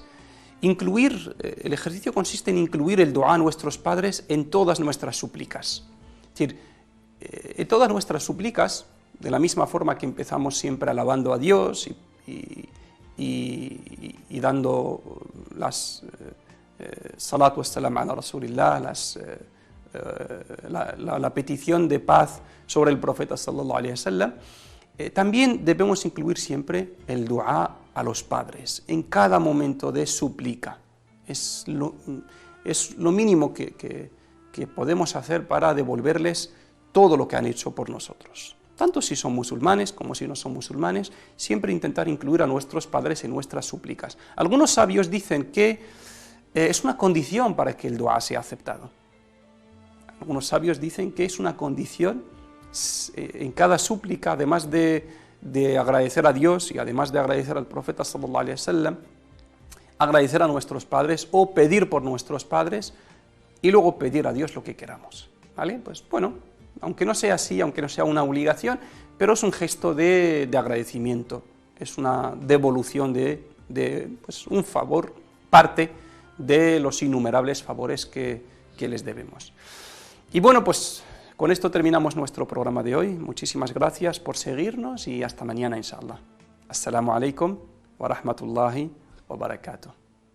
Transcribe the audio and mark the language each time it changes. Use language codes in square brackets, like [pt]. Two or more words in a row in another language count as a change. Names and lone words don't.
[es] El ejercicio consiste en incluir el dua a nuestros padres en todas nuestras súplicas. Es decir, en todas nuestras súplicas, de la misma forma que empezamos siempre alabando a Dios y dando las [ar] الصلاة والسلام على رسول الله, [es] la petición de paz sobre el profeta [ar] صلى الله عليه وسلم, [es] también debemos incluir siempre el dua a los padres en cada momento de súplica. Es lo mínimo que podemos hacer para devolverles todo lo que han hecho por nosotros. Tanto si son musulmanes como si no son musulmanes, siempre intentar incluir a nuestros padres en nuestras súplicas. Algunos sabios dicen que es una condición para que el dua sea aceptado. Algunos sabios dicen que es una condición en cada súplica, además de agradecer a Dios y además de agradecer al profeta [ar] صلى الله عليه وسلم, [es] agradecer a nuestros padres o pedir por nuestros padres y luego pedir a Dios lo que queramos, ¿vale? Pues bueno, aunque no sea así, aunque no sea una obligación, pero es un gesto de agradecimiento, es una devolución pues un favor, parte de los innumerables favores que les debemos. Y bueno, pues con esto terminamos nuestro programa de hoy. Muchísimas gracias por seguirnos y hasta mañana, inshallah. [ar] السلام عليكم ورحمة الله وبركاته.